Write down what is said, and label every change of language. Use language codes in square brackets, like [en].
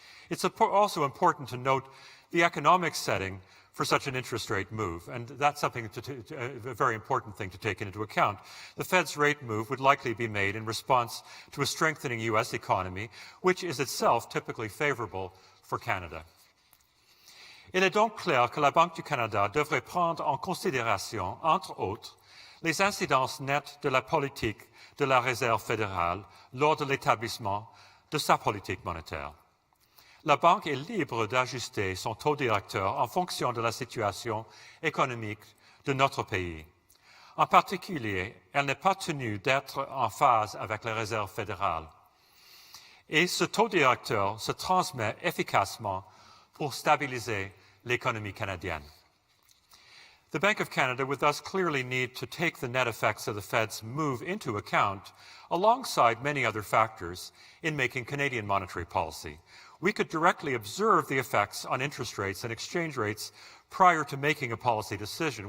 [en] It's also important to note the economic setting for such an interest rate move, and that's something a very important thing to take into account. The Fed's rate move would likely be made in response to a strengthening US economy, which is itself typically favorable for Canada. [fr] Il est donc clair que la Banque du Canada devrait prendre en considération, entre autres, les incidences nettes de la politique de la Réserve fédérale lors de l'établissement de sa politique monétaire. La Banque est libre d'ajuster son taux directeur en fonction de la situation économique de notre pays. En particulier, elle n'est pas tenue d'être en phase avec la Réserve fédérale. Et ce taux directeur se transmet efficacement pour stabiliser l'économie canadienne. [en] The Bank of Canada would thus clearly need to take the net effects of the Fed's move into account alongside many other factors in making Canadian monetary policy. We could directly observe the effects on interest rates and exchange rates prior to making a policy decision.